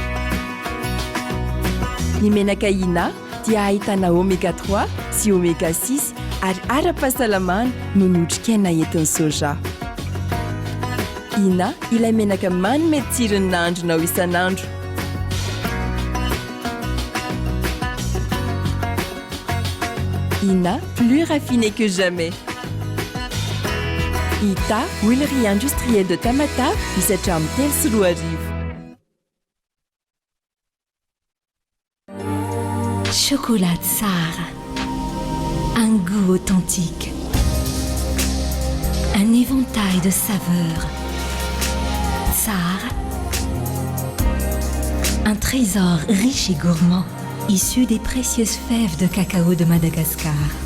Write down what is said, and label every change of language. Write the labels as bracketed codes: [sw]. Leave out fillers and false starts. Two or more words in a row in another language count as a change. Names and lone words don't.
[mg] Ny menaka Ina dia ahitana oméga 3 sy oméga 6 ary ara-pahasalamana no notrikaina entin'ny soja. Ina ilay menaka manome tsirony nahandronao isan'andro. Ina, [fr] plus raffiné que jamais. [mg] Ita, [fr] huilerie industrielle de Tamatave, [mg] misatra amin'ny telo sy roa arivo. [fr] Chocolat Tsar. Un goût authentique. Un éventail de saveurs. Tsar. Un trésor riche et gourmand, issu des précieuses fèves de cacao de Madagascar.